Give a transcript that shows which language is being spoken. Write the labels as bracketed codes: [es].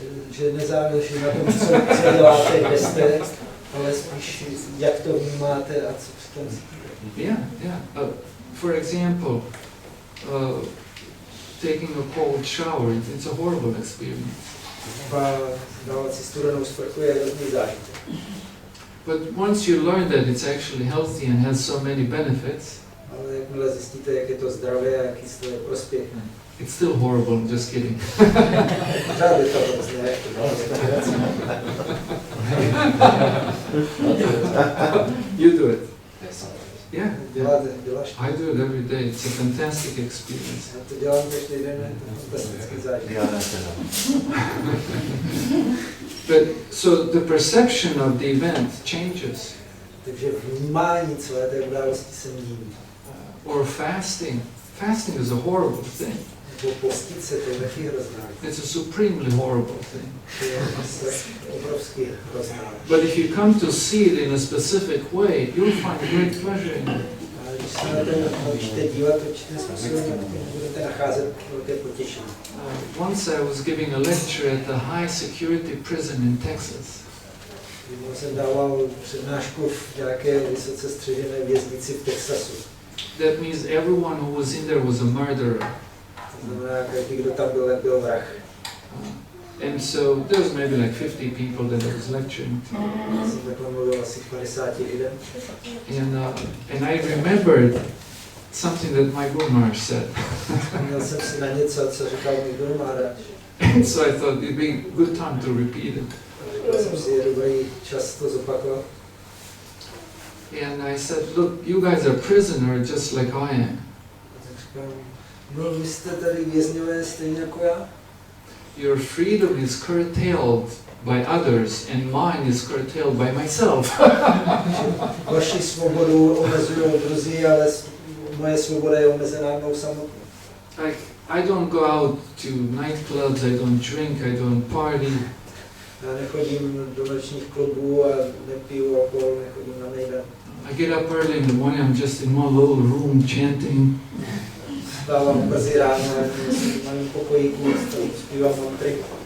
[cs] Že nezáleží na tom, co děláte, kde jste, ale spíš jak to vnímáte a co v tom. [en] Yeah. For example, taking a cold shower, it's a horrible experience. [cs] Dávat si studenou sprchu je hrozný zážitek. [en] But once you learn that it's actually healthy and has so many benefits, [cs] ale jakmile zjistíte, jak je to zdravé a jaký z toho je prospěch, [en] it's still horrible, just kidding. [cs] pořád je to hrozné. [en] You do it. Yeah, [cs] Děláš to. [en] I do it every day. It's a fantastic experience. [cs] Já to dělám každý den, je to fantastický zážitek. [en] But so the perception of the event changes. [cs] Takže vnímání celé té události se mění. [en] Or fasting. Fasting is a horrible thing. [cs] Nebo postit se, to je taky hrozná. [en] It's a supremely horrible thing. [cs] To je obrovský hrozná. [en] But if you come to see it in a specific way, you'll find great pleasure in it. [cs] A když se na to naučíte dívat určitým způsobem, budete nacházet velké potěšení. [en] Once I was giving a lecture at a high security prison in Texas. [cs] Jednou jsem dával přednášku v nějaké vysoce střežené věznici v Texasu. [en] That means everyone who was in there was a murderer. [cs] To znamená, každý, kdo tam byl vrah. [en] And so there was maybe like 50 people that I was lecturing to. [cs] Jsem takhle mluvil asi 50 lidem. [en] And I remembered something that my Guru Maharaj said. [cs] Vzpomněl jsem si na něco, co říkal můj Guru Maharaj. [en] And so I thought it'd be a good time to repeat it. [cs] Říkal jsem si, je dobrý čas to zopakovat. [en] And I said, look, you guys are prisoners just like I am. [cs] Tak říkám, no vy jste tady vězňové stejně jako já. [en] Your freedom is curtailed by others and mine is curtailed by myself. [cs] Vaši svobodu omezují druzí, ale moje svoboda je omezená mnou samotnou. [en] Like, I don't go out to nightclubs, I don't drink, I don't party. [cs] Já nechodím do nočních klubů a nepiju alkohol, nechodím na mejdan. [en] I get up early in the morning, I'm just in one little room chanting. [cs] Vstávám brzy ráno, v malém pokojíku, zpívám mantry.